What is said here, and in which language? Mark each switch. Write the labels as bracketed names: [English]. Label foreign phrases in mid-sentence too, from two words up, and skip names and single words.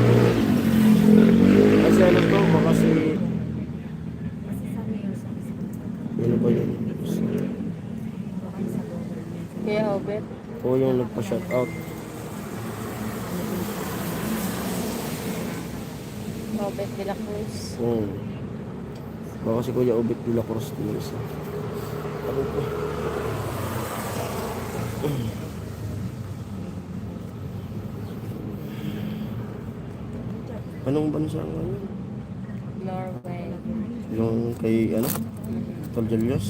[Filipino] Kasi ano to, baka si... Ano ba yun? Kaya Obet, O yung nagpa-shoutout. Obet de la Cruz. Baka si Kuya Obet de la Cruz din isa. Ano po? Anong bansa nga yun? Norway. Yung kay ano? Tol Julius?